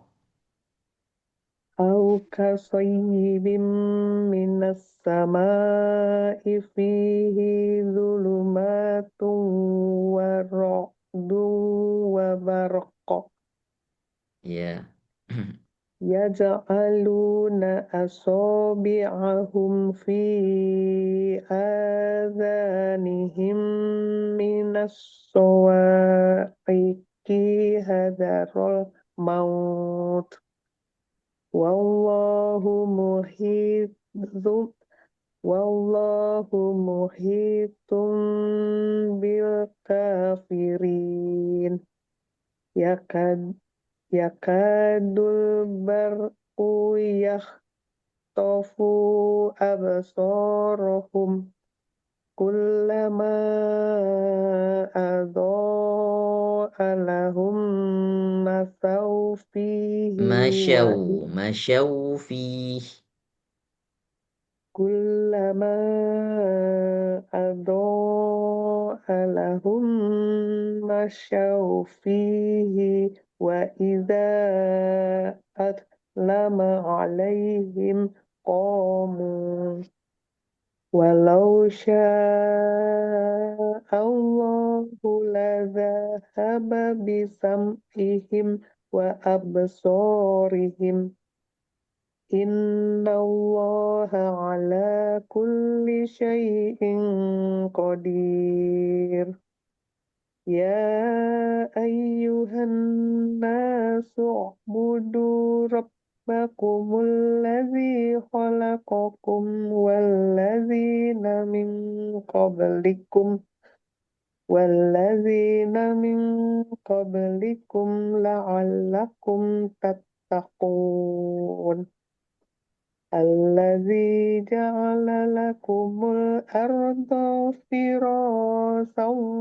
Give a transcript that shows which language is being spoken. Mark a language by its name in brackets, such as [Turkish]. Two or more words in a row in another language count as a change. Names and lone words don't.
[Arabic] أو كصيب من السماء فيه ظلمات ورعد وبرق ya يجعلون أصابعهم في آذانهم من الصواعق حذر الموت والله محيط بالكافرين يكاد البرق يخطف أبصارهم كلما أضاء لهم مشوا فيه و مشوا فيه كلما أضاء لهم مشوا فيه وإذا أظلم عليهم قاموا ولو شاء الله لذهب بسمعهم وأبصارهم إن الله على كل شيء قدير يا أيها الناس اعبدوا ربكم الذي خلقكم والذين من قبلكم لعلكم تتقون الذي جعل لكم الأرض فراشا